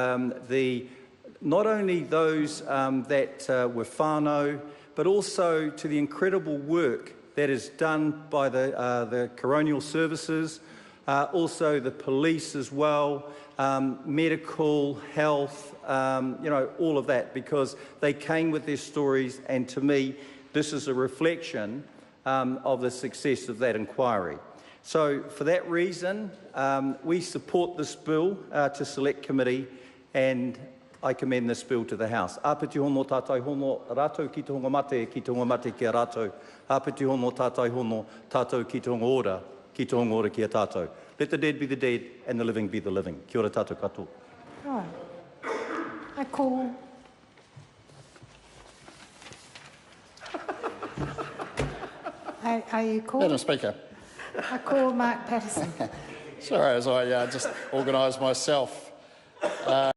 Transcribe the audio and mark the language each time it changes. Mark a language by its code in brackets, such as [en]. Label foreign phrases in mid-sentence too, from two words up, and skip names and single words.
[en] not only those that were whānau, but also to the incredible work that is done by the coronial services, also the police as well, medical, health, all of that, because they came with their stories, and to me, this is a reflection of the success of that inquiry. So for that reason, we support this bill to Select Committee, and I commend this bill to the House. [mi] Āpiti hono tātai hono rātou ki te honga mate ki a rātou. Āpiti hono tātai hono tātou ki te honga ora ki a tātou. [en] Let the dead be the dead and the living be the living. [mi] Kia ora tātou katoa. [en] Right. I call... Are you called? Madam Speaker. I call Mark Patterson. Sorry, as I just organised myself.